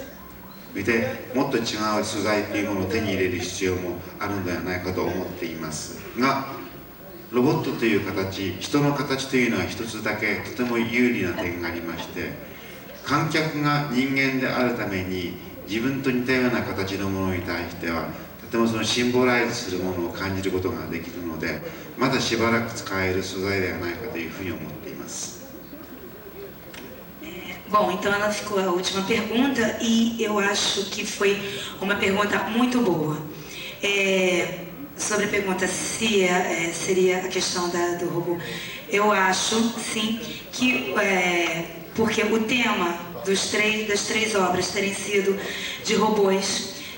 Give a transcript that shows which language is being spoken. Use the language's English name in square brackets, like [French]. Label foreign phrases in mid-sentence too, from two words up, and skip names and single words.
[Japanese] でもっと違う素材というものを手に入れる必要もあるのではないかと思っていますが、ロボットという形、人の形というのは一つだけとても有利な点がありまして、観客が人間であるために自分と似たような形のものに対してはとてもそのシンボライズするものを感じることができるので、まだしばらく使える素材ではないかというふうに思っています。 [Portuguese] Bom, então ela ficou a última pergunta e eu acho que foi uma pergunta muito boa. Sobre a pergunta se seria a questão do robô, eu acho sim que porque o tema das três obras terem sido de robôs,